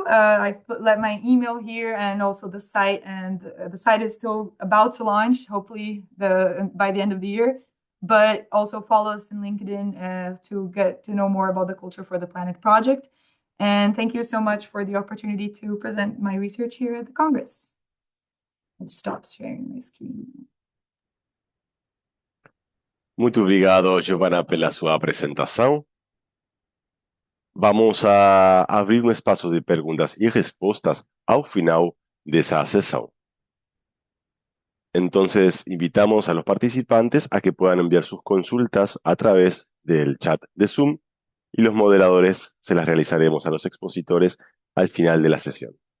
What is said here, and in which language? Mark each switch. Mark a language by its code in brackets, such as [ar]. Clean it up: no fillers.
[en] I've let my email here and also the site, and the site is still about to launch, hopefully by the end of the year. But also follow us in LinkedIn to get to know more about the Culture for the Planet project. And thank you so much for the opportunity to present my research here at the Congress. I'll stop sharing my screen. [pt] Muito obrigado, Giovana, pela sua apresentação. Vamos a abrir um espaço de perguntas e respostas ao final dessa sessão. [es] Entonces, invitamos a los participantes a que puedan enviar sus consultas a través del chat de Zoom y los moderadores se las realizaremos a los expositores al final de la sesión.